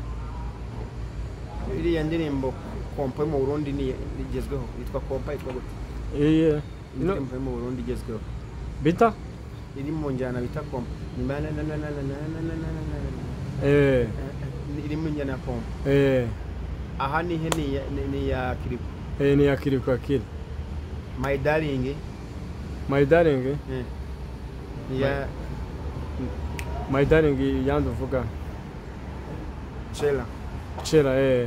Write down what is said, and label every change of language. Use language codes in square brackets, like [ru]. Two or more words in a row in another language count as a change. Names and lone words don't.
[rw] Iriya ndirimbo Kompa mu Burundi ni igezweho yitwa Kompa yitwa gute? Indirimbo mu Burundi igezweho. Bita? Iri mu njyana bita Kompa. Iri mu njyana ya Kompa. Aha ni ya Kiriko. Ni ya Kiriko Akili. My Darling. My Darling? Ya My Darling yandi uvuga. Chela.